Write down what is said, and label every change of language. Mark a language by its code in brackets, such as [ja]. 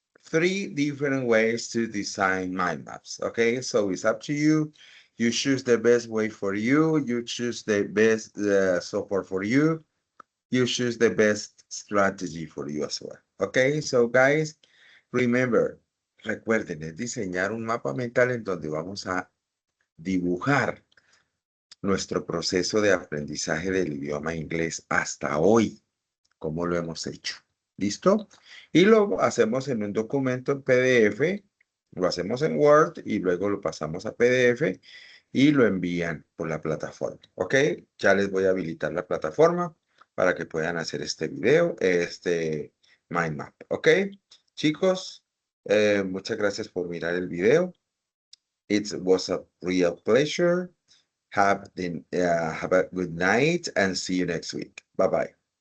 [en] 3 different ways to design mind maps. Okay, so it's up to you. You choose the best way for you. You choose the best software for you. You choose the best strategy for you as well. Okay, so guys, remember, [es] recuerden, es diseñar un mapa mental en donde vamos a dibujar nuestro proceso de aprendizaje del idioma inglés hasta hoy, cómo lo hemos hecho. ¿Listo? Y lo hacemos en un documento en PDF, lo hacemos en Word y luego lo pasamos a PDF y lo envían por la plataforma. ¿Ok? Ya les voy a habilitar la plataforma para que puedan hacer este video, este mind map. ¿Ok? Chicos, muchas gracias por mirar el video. [en] It was a real pleasure. Have a good night and see you next week. Bye-bye.